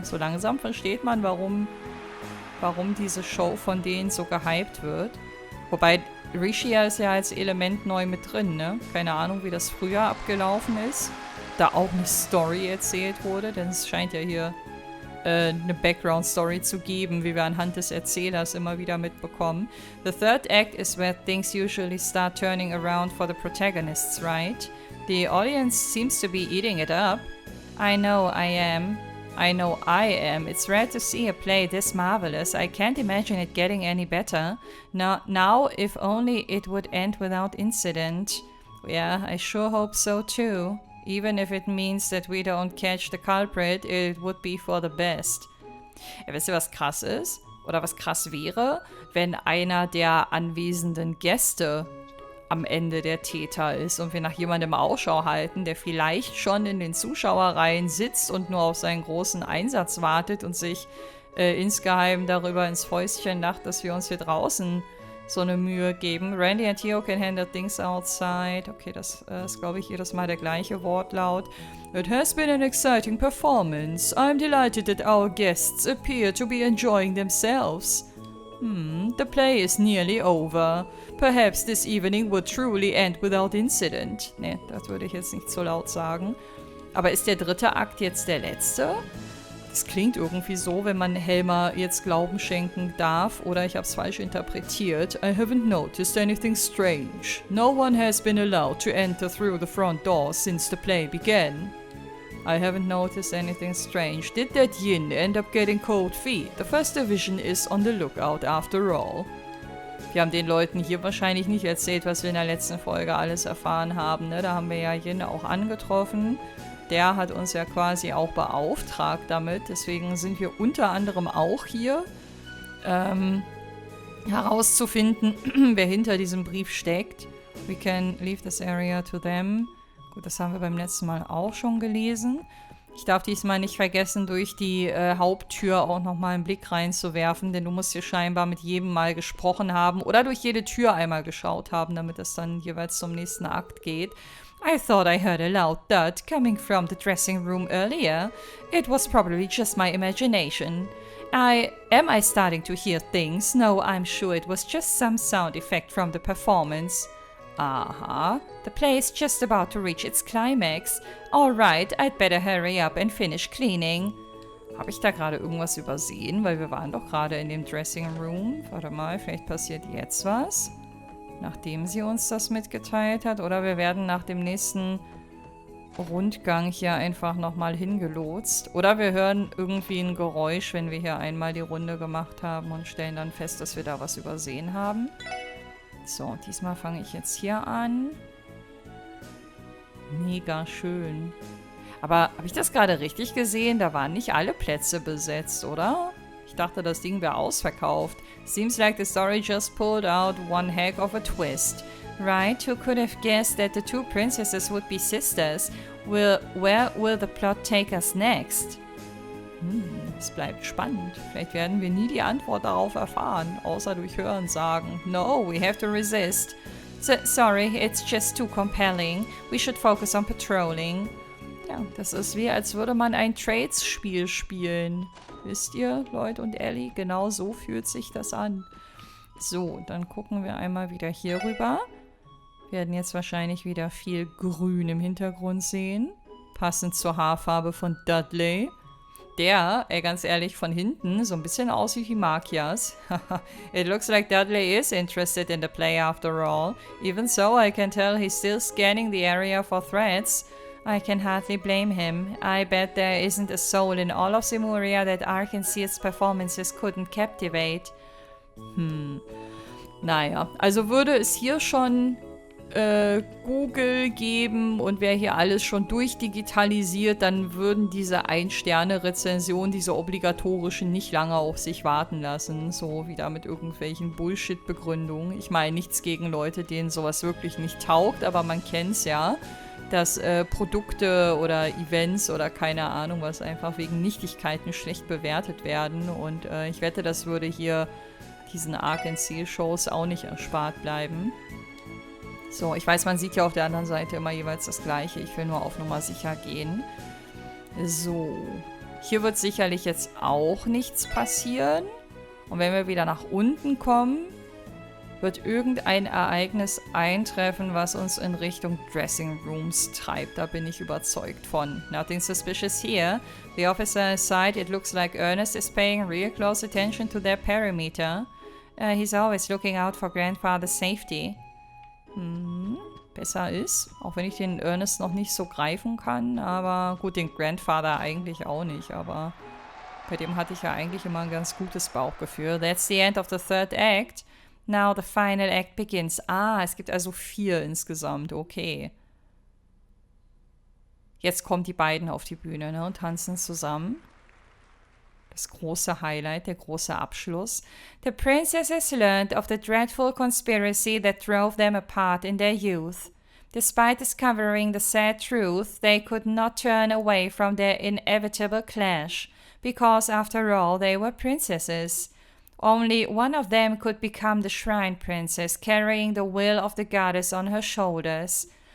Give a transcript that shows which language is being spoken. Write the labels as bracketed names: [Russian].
[German] So langsam versteht man, warum diese Show von denen so gehypt wird. Wobei, Rishia ist ja als Element neu mit drin, ne? Keine Ahnung, wie das früher abgelaufen ist. Da auch eine Story erzählt wurde, denn es scheint ja hier eine Background-Story zu geben, wie wir anhand des Erzählers immer wieder mitbekommen. [English] The third act is where things usually start turning around for the protagonists, right? The audience seems to be eating it up. I know I am. It's rare to see a play this marvelous. I can't imagine it getting any better. Now, if only it would end without incident. Yeah, I sure hope so too. Even if it means that we don't catch the culprit, it would be for the best. [German] Ja, wisst ihr, was krass ist? Oder was krass wäre, wenn einer der anwesenden Gäste am Ende der Täter ist und wir nach jemandem Ausschau halten, der vielleicht schon in den Zuschauerreihen sitzt und nur auf seinen großen Einsatz wartet und sich insgeheim darüber ins Fäustchen lacht, dass wir uns hier draußen so eine Mühe geben. [English] Randy and Theo can handle things outside. [German] Okay, das ist, glaube ich, jedes Mal der gleiche Wortlaut. [English] It has been an exciting performance. I'm delighted that our guests appear to be enjoying themselves. The play is nearly over. Perhaps this evening would truly end without incident. [German] Ne, das würde ich jetzt nicht so laut sagen. Aber ist der dritte Akt jetzt der letzte? Das klingt irgendwie so, wenn man Helmer jetzt Glauben schenken darf, oder ich habe es falsch interpretiert. [English] I haven't noticed anything strange. No one has been allowed to enter through the front door since the play began. I haven't noticed anything strange. Did that yin end up getting cold feet? The first division is on the lookout after all. [German] Wir haben den Leuten hier wahrscheinlich nicht erzählt, was wir in der letzten Folge alles erfahren haben, ne? Da haben wir ja Yin auch angetroffen. Der hat uns ja quasi auch beauftragt damit. Deswegen sind wir unter anderem auch hier, herauszufinden, wer hinter diesem Brief steckt. [English] We can leave this area to them. [German] Gut, das haben wir beim letzten Mal auch schon gelesen. Ich darf diesmal nicht vergessen, durch die Haupttür auch nochmal einen Blick reinzuwerfen, denn du musst hier scheinbar mit jedem mal gesprochen haben oder durch jede Tür einmal geschaut haben, damit es dann jeweils zum nächsten Akt geht. [English] I thought I heard a loud thud coming from the dressing room earlier. It was probably just my imagination. Am I starting to hear things? No, I'm sure it was just some sound effect from the performance. Aha, the play is just about to reach its climax. Alright, I'd better hurry up and finish cleaning. [German] Habe ich da gerade irgendwas übersehen? Weil wir waren doch gerade in dem Dressing Room. Warte mal, vielleicht passiert jetzt was. Nachdem sie uns das mitgeteilt hat. Oder wir werden nach dem nächsten Rundgang hier einfach nochmal hingelotst. Oder wir hören irgendwie ein Geräusch, wenn wir hier einmal die Runde gemacht haben und stellen dann fest, dass wir da was übersehen haben. So, diesmal fange ich jetzt hier an. Mega schön. Aber habe ich das gerade richtig gesehen? Da waren nicht alle Plätze besetzt, oder? Ich dachte, das Ding wäre ausverkauft. [English] Seems like the story just pulled out one heck of a twist. Right? Who could have guessed that the two princesses would be sisters? Where will the plot take us next? [German] Es bleibt spannend. Vielleicht werden wir nie die Antwort darauf erfahren, außer durch Hörensagen. [English] No, we have to resist. Sorry, it's just too compelling. We should focus on patrolling. [German] Ja, das ist wie, als würde man ein Trades-Spiel spielen. Wisst ihr, Lloyd und Ellie? Genau so fühlt sich das an. So, dann gucken wir einmal wieder hier rüber. Wir werden jetzt wahrscheinlich wieder viel Grün im Hintergrund sehen. Passend zur Haarfarbe von Dudley. der, ganz ehrlich, von hinten so ein bisschen aus wie Himakias. [English] It looks like Dudley is interested in the play after all. Even so, I can tell he's still scanning the area for threats. I can hardly blame him. I bet there isn't a soul in all of Simuria that Arkansas's performances couldn't captivate. [German] Naja, also würde es hier schon Google geben und wäre hier alles schon durchdigitalisiert, dann würden diese Ein-Sterne-Rezensionen, diese obligatorischen, nicht lange auf sich warten lassen. So wieder mit irgendwelchen Bullshit-Begründungen. Ich meine, nichts gegen Leute, denen sowas wirklich nicht taugt, aber man kennt's ja, dass Produkte oder Events oder keine Ahnung was einfach wegen Nichtigkeiten schlecht bewertet werden. Und ich wette, das würde hier diesen Ark-and-Seal-Shows auch nicht erspart bleiben. So, ich weiß, man sieht ja auf der anderen Seite immer jeweils das Gleiche. Ich will nur auf Nummer sicher gehen. So. Hier wird sicherlich jetzt auch nichts passieren. Und wenn wir wieder nach unten kommen, wird irgendein Ereignis eintreffen, was uns in Richtung Dressing Rooms treibt. Da bin ich überzeugt von. [English] Nothing suspicious here. The officer aside, it looks like Ernest is paying real close attention to their perimeter. He's always looking out for grandfather's safety. [German] Besser ist. Auch wenn ich den Ernest noch nicht so greifen kann. Aber gut, den Grandfather eigentlich auch nicht. Aber bei dem hatte ich ja eigentlich immer ein ganz gutes Bauchgefühl. [English] That's the end of the third act. Now the final act begins. [German] Ah, es gibt also 4 insgesamt. Okay. Jetzt kommen die beiden auf die Bühne, ne, und tanzen zusammen. Das große Highlight, der große Abschluss. [English] The princesses learned of the dreadful conspiracy that drove them apart in their youth. Despite discovering the sad truth, they could not turn away from their inevitable clash, because after all they were princesses. Only one of them could become the shrine princess, carrying the will of the goddess on her shoulders.